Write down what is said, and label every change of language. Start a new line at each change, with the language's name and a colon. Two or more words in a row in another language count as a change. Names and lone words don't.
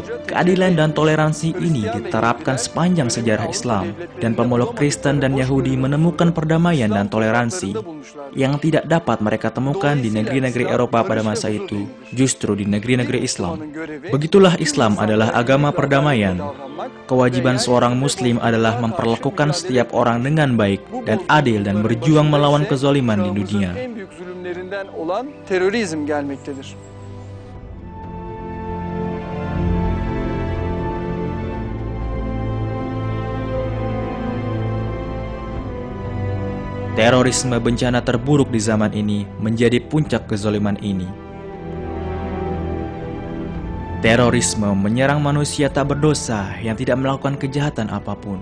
Indonesian: Keadilan dan toleransi ini diterapkan sepanjang sejarah Islam, dan pemeluk Kristen dan Yahudi menemukan perdamaian dan toleransi yang tidak dapat mereka temukan di negeri-negeri Eropa pada masa itu, justru di negeri-negeri Islam. Begitulah Islam adalah agama perdamaian. Kewajiban seorang Muslim adalah memperlakukan setiap orang dengan baik dan adil dan berjuang melawan kezaliman di dunia.
Turkish: olan terörizm gelmektedir.
Indonesian: Terorisme bencana terburuk di zaman ini menjadi puncak kezaliman ini. Terorisme menyerang manusia tak berdosa yang tidak melakukan kejahatan apapun.